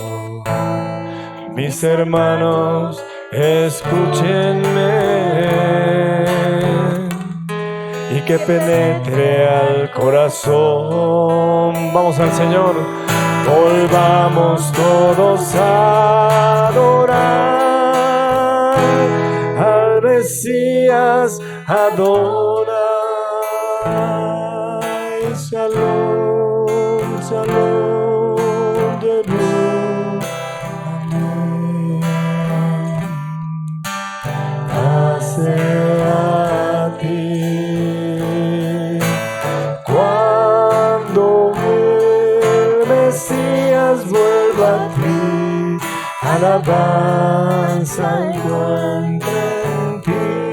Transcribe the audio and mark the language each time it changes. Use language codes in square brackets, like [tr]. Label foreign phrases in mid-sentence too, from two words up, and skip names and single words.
[es] Mis hermanos, escúchenme, y que penetre al corazón. Vamos al Señor, volvamos todos a adorar al Mesías Adonai. [he] שלום, שלום, [es] Jerusalén. Hace a ti. Cuando el Mesías vuelva a ti, alabanza encuentre en ti.